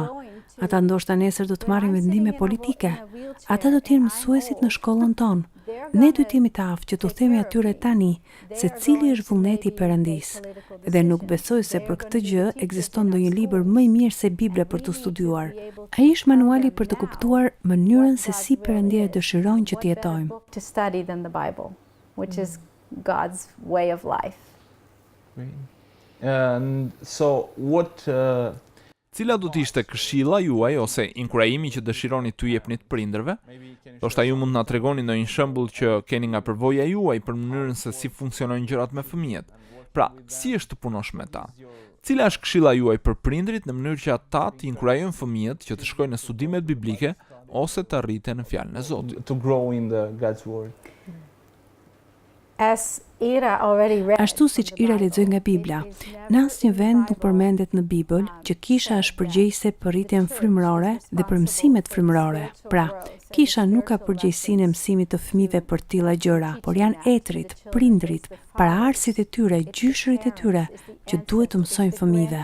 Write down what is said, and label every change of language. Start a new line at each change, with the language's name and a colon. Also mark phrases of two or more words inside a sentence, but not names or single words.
Albanian: Ata ndoshta nesër do të marrin vendime politike. Ata do të jenë mësuesit në shkollën tonë. Ne duhet jemi të aftë që t'u themi atyre tani se cili është vullneti i Perëndisë. Dhe nuk besoj se për këtë gjë ekziston ndonjë libër më i mirë se Bibla për të studiuar. Ai është manuali për të kuptuar mënyrën se si Perëndia dëshiron që të jetojmë.
English: To study than the Bible, which is God's way of life. And so what
Albanian: Cila do të ishte këshilla juaj ose inkurajimi që dëshironi t'u jepni të prindërve? Ndoshta ju mund na tregoni ndonjë shembull që keni nga përvoja juaj për mënyrën se si funksionojnë gjërat me fëmijët. Pra, si është të punosh me ta? Cila është këshilla juaj për prindrit në mënyrë që ata të inkurajojnë fëmijët që të shkojnë në studimet biblike ose të arriten në fjalën e Zotit?
English: to grow in the God's word? As Ira already read,
Albanian: Ashtu siç Ira lexoi nga Bibla, në asnjë vend nuk përmendet në Bibël që kisha është përgjegjëse për rritjen frymërore dhe për mësimet frymërore. Pra, kisha nuk ka përgjegjësinë e mësimit të fëmijëve për tilla gjëra, por janë etrit, prindrit, paraardhësit e tyre, gjyshërit e tyre që duhet të mësojnë fëmijëve.